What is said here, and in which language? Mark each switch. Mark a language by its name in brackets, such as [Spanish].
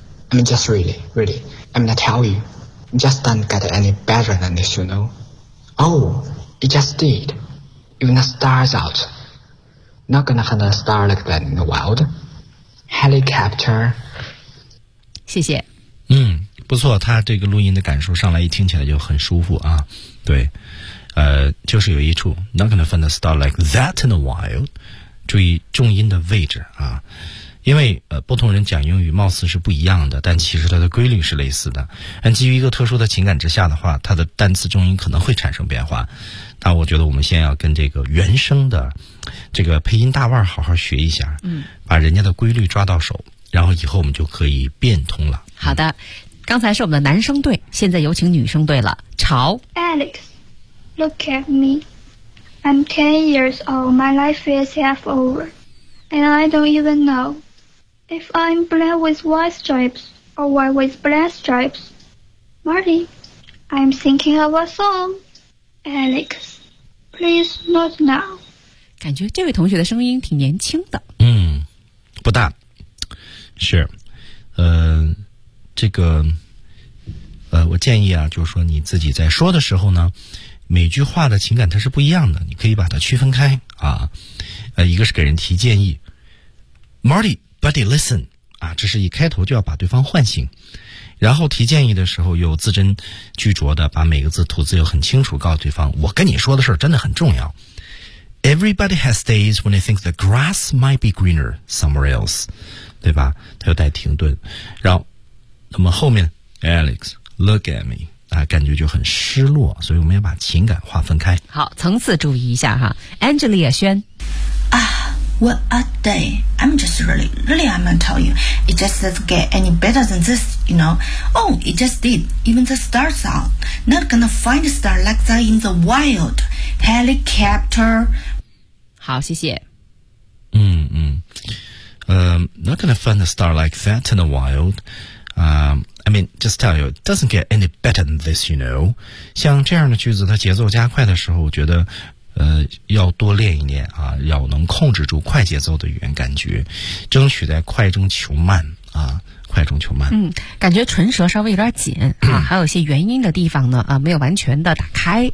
[English] I mean just really, really, I mean I tell you, just don't get any better than this, you know. Oh, it just did. Even the stars outNot gonna find a star like that in the wild. Helicopter. [Chinese] 谢谢。不错，他这个录音的感受上来一听起来就很舒服啊。对，就是有一处 [English] Not gonna find a star like that in the wild. [Chinese] 注意重音的位置啊，因为不同人讲英语貌似是不一样的，但其实它的规律是类似的。但基于一个特殊的情感之下的话，它的单词重音可能会产生变化。那我觉得我们先要跟这个原声的这个配音大腕好好学一下，嗯，把人家的规律抓到手，然后以后我们就可以变通了。好的，刚才是我们的男生队，现在有请女生队了。潮 [English] ，Alex， look at me， I'm 10 years old， my life is half over， and I don't even know if I'm black with white stripes or white with black stripes。 Marty， I'm thinking of a song。 Alex， please not now。 [Chinese] 感觉这位同学的声音挺年轻的。嗯，不大，是，这个，我建议啊，就是说你自己在说的时候呢，每句话的情感它是不一样的，你可以把它区分开啊。一个是给人提建议 ， [English] Marty， buddy， listen， [Chinese] 啊，这是一开头就要把对方唤醒。然后提建议的时候又字斟句酌的把每个字吐字又很清楚，告诉对方，我跟你说的事儿真的很重要。 Everybody has days when they think the grass might be greener somewhere else，对吧？它又带停顿，然后。那么后面 [English] Alex look at me [Chinese] 啊，感觉就很失落，所以我们要把情感划分开。好，层次注意一下哈。Angelia 轩 [English] 啊 what a day， I'm just really really I'm gonna tell you it just doesn't get any better than this you know， oh it just did even the stars out not gonna find a star like that in the wild helicopter。 [Chinese] 好，谢谢。 [English] Not gonna find a star like that in the wildI mean, just tell you, it doesn't get any better than this, you know. [Chinese] 像这样的句子，它节奏加快的时候，我觉得，要多练一练啊，要能控制住快节奏的语言感觉，争取在快中求慢啊，快中求慢。嗯，感觉唇舌稍微有点紧啊，还有一些元音的地方呢啊，没有完全的打开，